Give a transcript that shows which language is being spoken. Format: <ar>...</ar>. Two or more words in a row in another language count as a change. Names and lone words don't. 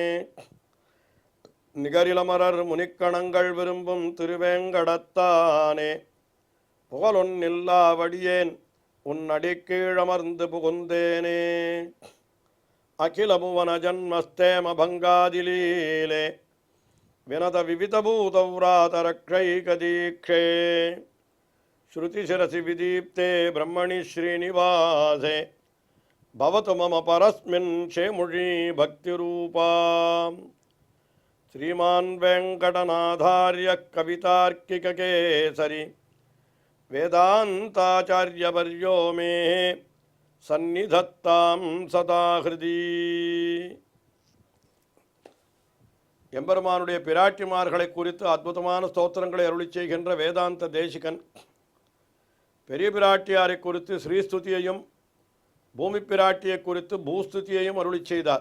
<ta>நிகரிலமரர் முனிக்கணங்கள் விரும்பும் திருவேங்கடத்தானே புகழொன்னில்லாவடியேன் உன் அடிக்கீழமர்ந்து புகுந்தேனே</ta> <sa>अखिल भुवन जन्मस्थेम भङ्गादिलीले विनत विविधभूतव्रातरक्षैकदीक्षे श्रुतिशिरसि विदीप्ते ब्रह्मणि श्रीनिवासे भवतु मम परस्मिन् शेमुषी भक्तिरूपा श्रीमान वेंकटनाथार्य कवितार्किककेसरी वेदांताचार्यवर्यो मे सन्निधत्तां सदा हृदि</sa> <ta>எம்பெருமானுடைய பிராட்டிமார்களை குறித்து அற்புதமான ஸ்தோத்திரங்களை அருளிச் செய்கின்ற வேதாந்த தேசிகன் பெரிய பிராட்டியாரை குறித்து ஸ்ரீஸ்துதியையும் பூமி பிராட்டியை குறித்து பூஸ்துதியையும் அருளிச் செய்தார்.</ta>